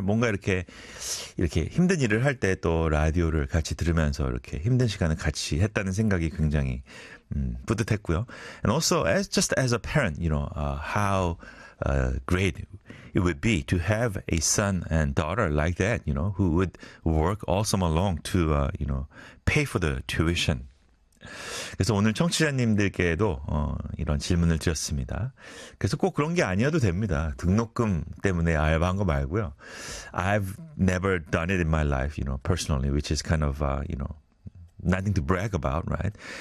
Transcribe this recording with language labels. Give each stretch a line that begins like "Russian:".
Korean: 뭔가 이렇게 힘든 일을 할 때 또 라디오를 같이 들으면서 이렇게 힘든 시간을 같이 했다는 생각이 굉장히 뿌듯했고요.
English: And also, just as a parent, you know, how great it would be to have a son and daughter like that, you know, who would work all summer long to, you know, pay for the tuition.
Korean: 그래서 오늘 청취자님들께도 이런 질문을 드렸습니다. 그래서 꼭 그런 게 아니어도 됩니다. 등록금 때문에 알바한 거 말고요.
English: I've never done it in my life, you know, personally, which is kind of, you know, nothing to brag about, right?